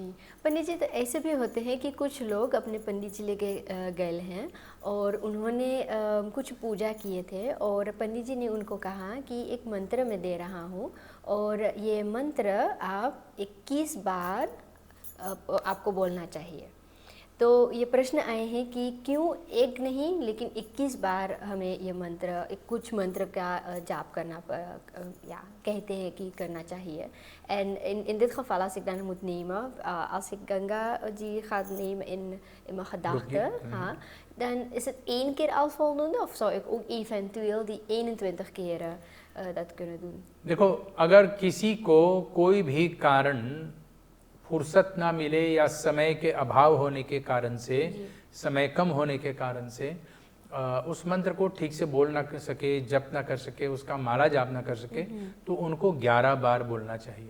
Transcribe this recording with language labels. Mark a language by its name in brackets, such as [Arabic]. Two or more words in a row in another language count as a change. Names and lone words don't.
[Hindi] जी पंडित जी, तो ऐसे भी होते हैं कि कुछ लोग अपने पंडित जी लेके गए हैं और उन्होंने कुछ पूजा किए थे और पंडित जी ने उनको कहा कि एक मंत्र मैं दे रहा हूँ और ये मंत्र आप 21 बार आपको बोलना चाहिए। तो ये प्रश्न आए हैं कि क्यों एक नहीं लेकिन 21 बार हमें ये मंत्र, कुछ मंत्र का जाप करना या कहते हैं कि करना चाहिए। [Dutch] En in dit geval, als ik dan moet nemen, als ik Ganga die gaat nemen in mijn gedachten, dan is het 1 keer al voldoende of zou ik ook eventueel die 21 keren dat kunnen doen? [Hindi] देखो, अगर किसी को कोई भी कारण फुर्सत ना मिले या समय के अभाव होने के कारण से, समय कम होने के कारण से उस मंत्र को ठीक से बोल ना कर सके, जप ना कर सके, उसका माला जाप ना कर सके, तो उनको 11 बार बोलना चाहिए।